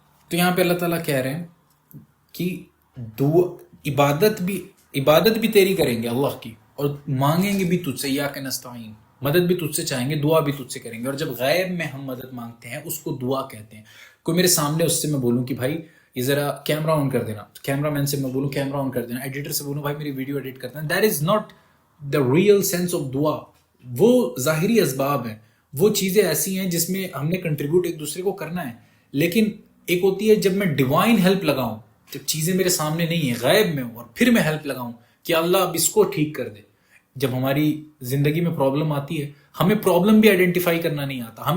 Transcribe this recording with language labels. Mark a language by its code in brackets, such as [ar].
[ur] تو یہاں پہ اللہ تعالیٰ کہہ رہے ہیں کہ عبادت بھی تیری کریں گے اللہ کی، اور مانگیں گے بھی تجھ سے. ایاک نستعین، مدد بھی تجھ سے چاہیں گے، دعا بھی تجھ سے کریں گے. اور جب غیب میں ہم مدد مانگتے ہیں اس کو دعا کہتے ہیں. کوئی میرے سامنے، اس سے میں بولوں کہ بھائی یہ ذرا کیمرہ آن کر دینا، کیمرہ مین سے میں بولوں کیمرہ آن کر دینا، ایڈیٹر سے بولوں بھائی میری ویڈیو ایڈٹ کر دینا. [en] That is not the real sense of دعا. [ur] وہ ظاہری اسباب ہیں، وہ چیزیں ایسی ہیں جس میں ہم نے کنٹریبیوٹ ایک دوسرے کو کرنا ہے. لیکن ایک ہوتی ہے جب میں ڈیوائن ہیلپ لگاؤں، جب چیزیں میرے سامنے نہیں ہیں، غیب میں ہوں، اور پھر میں ہیلپ لگاؤں کہ اللہ اب اس کو ٹھیک کر دے. جب ہماری زندگی میں پرابلم آتی ہے، ہمیں پرابلم بھی آئیڈینٹیفائی کرنا نہیں آتا.